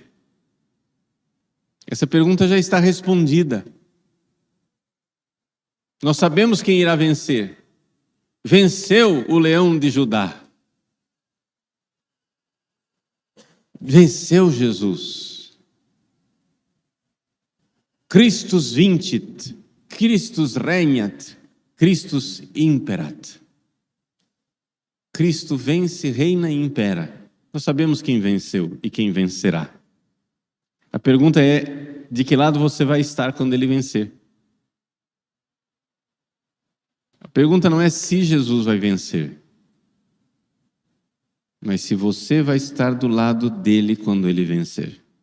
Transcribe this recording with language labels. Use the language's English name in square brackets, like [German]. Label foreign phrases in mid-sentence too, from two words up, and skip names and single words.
[Portuguese] Essa pergunta já está respondida. Nós sabemos quem irá vencer. Venceu o leão de Judá. Venceu Jesus. [Latin] Christus vincit, Christus regnat, Christus imperat. [Portuguese] Cristo vence, reina e impera. Nós sabemos quem venceu e quem vencerá. A pergunta é, de que lado você vai estar quando ele vencer? A pergunta não é se Jesus vai vencer, mas se você vai estar do lado dele quando ele vencer.